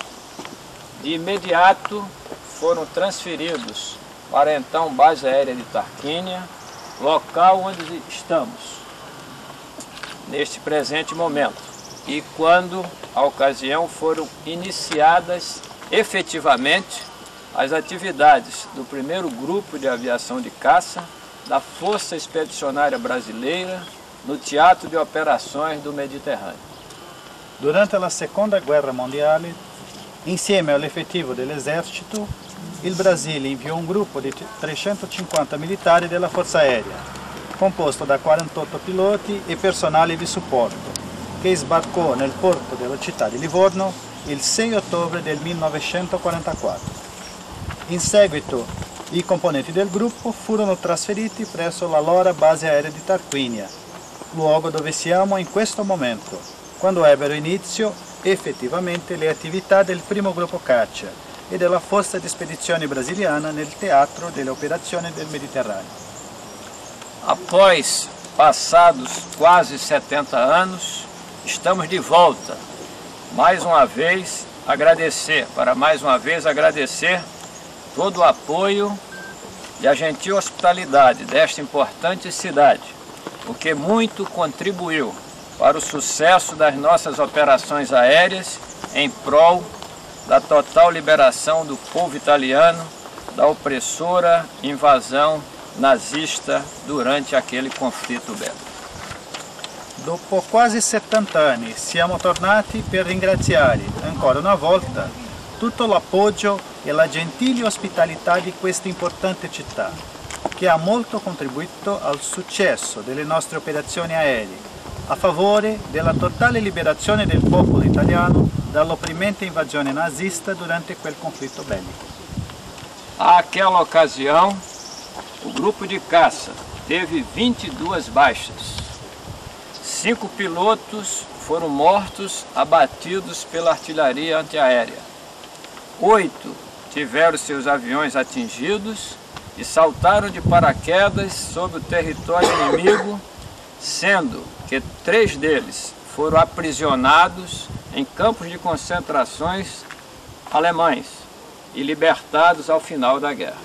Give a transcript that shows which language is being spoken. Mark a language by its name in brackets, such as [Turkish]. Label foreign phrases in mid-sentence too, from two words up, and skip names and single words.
[Portuguese] De imediato foram transferidos para a então base aérea de Tarquínio, local onde estamos neste presente momento, e quando a ocasião foram iniciadas efetivamente as atividades do primeiro grupo de aviação de caça da Força Expedicionária Brasileira no Teatro de Operações do Mediterrâneo. [Italian] Durante la Seconda Guerra Mondiale, insieme all'effettivo dell'esercito, il Brasile inviò un gruppo di 350 militari della Forza Aérea, composto da 48 piloti e personale di supporto, che sbarcò nel porto della città di Livorno il 6 ottobre del 1944. In seguito i componenti del gruppo furono trasferiti presso l'allora base aerea di Tarquínio, luogo dove siamo in questo momento, quando ebbero inizio effettivamente le attività del primo gruppo caccia e della Forza di Spedizione Brasiliana nel teatro delle operazioni del Mediterraneo. [Portuguese] Após passados quase 70 anos, estamos de volta. Mais uma vez agradecer todo o apoio e a gentil hospitalidade desta importante cidade, o que muito contribuiu para o sucesso das nossas operações aéreas em prol da total liberação do povo italiano da opressora invasão nazista durante aquele [Italian] conflitto bellico. Dopo quasi 70 anni siamo tornati per ringraziare ancora una volta tutto l'appoggio e la gentile ospitalità di questa importante città, che ha molto contribuito al successo delle nostre operazioni aeree, a favore della totale liberazione del popolo italiano dall'opprimente invasione nazista durante quel conflitto bellico. [Portuguese] Àquela ocasião, o grupo de caça teve 22 baixas. 5 pilotos foram mortos, abatidos pela artilharia antiaérea. 8 tiveram seus aviões atingidos e saltaram de paraquedas sobre o território inimigo, sendo que 3 deles foram aprisionados em campos de concentrações alemães e libertados ao final da guerra.